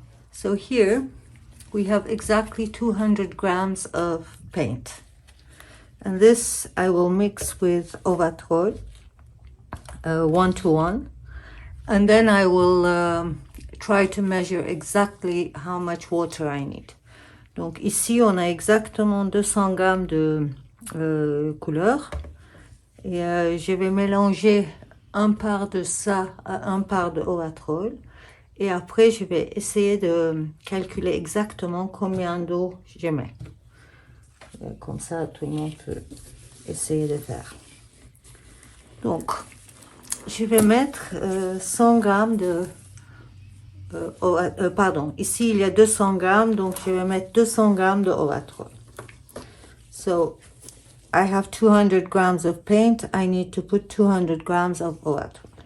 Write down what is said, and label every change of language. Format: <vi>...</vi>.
<en>So here we have exactly 200 grams of paint, and this I will mix with eau votre 1:1, and then I will try to measure exactly how much water I need.</en> <fr>Donc ici on a exactement 200 grammes de couleur, et je vais mélanger un quart de ça à un quart de eau votre, et après je vais essayer de calculer exactement combien d'eau je mets. Comme ça tout le monde peut essayer de faire. Donc je vais mettre 100 grammes de pardon, ici il y a 200 grammes, donc je vais mettre 200 grammes de eau votre.</fr> <en>So I have 200 grams of paint. I need to put 200 grams of eau votre.</en>